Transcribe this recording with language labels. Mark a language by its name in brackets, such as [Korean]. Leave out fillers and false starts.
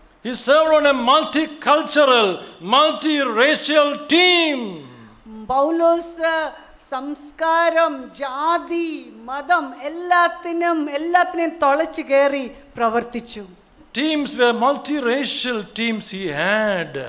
[English] He served on a multicultural, multiracial team. [Malayalam] പൗലോസ് സംസ്കാരം, ജാതി, മതം എല്ലാത്തിനെയും തുളച്ചു കയറി പ്രവർത്തിച്ചു. [English] Teams were multiracial teams he had.